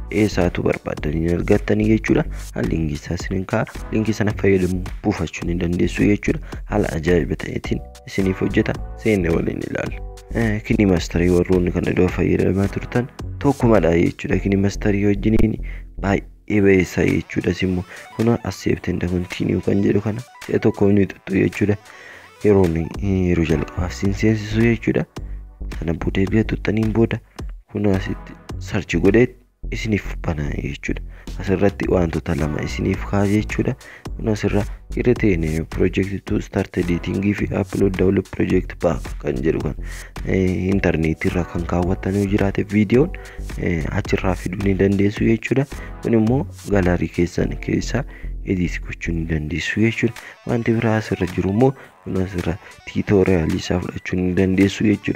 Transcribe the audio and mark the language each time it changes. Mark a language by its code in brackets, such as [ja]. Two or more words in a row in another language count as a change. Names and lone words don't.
[om] Eessaatu barbaadan in argattan jechuudha. Linkii isaa isiniin kaa'a. Linkii sana fayyadamuun buufachuu ni dandeessu jechuudha. Haala ajaa'iba ta'eetiin isiniif hojjeta. Seenne waliin ilaalla. Kini masterii warroonni kana dura fayyadamaa turtan tokkumadha jechuudha. Kini masterii wajjiniin baay'ee baay'isa jechuudha. Simmoo kun [en] accept and continue [om] kan jedhu kana si'a tokko ni tuttu jechuudha. Yeroo jalqabaaf seensisu jechuudha. Sana booda erga tuttaniin booda kun asitti search godhee isiniif bana jechuudha. Asirratti wantoota lama isiniif kaa'a jechuudha. Kun asirra [en] create project to start editing [om] fi [en] upload download project pack [om] kan jedhu kan internet irra kan kaawwatan jiraate viidiyoon achirraa fiduu ni dandeessu jechuudha. Kun immoo galerii keessan keessa edit gochuu ni dandeessu jechuudha. Wanti biraa asirra jiru immoo kun asirra tutorial isaa fudhachuu ni dandeessu jechuudha.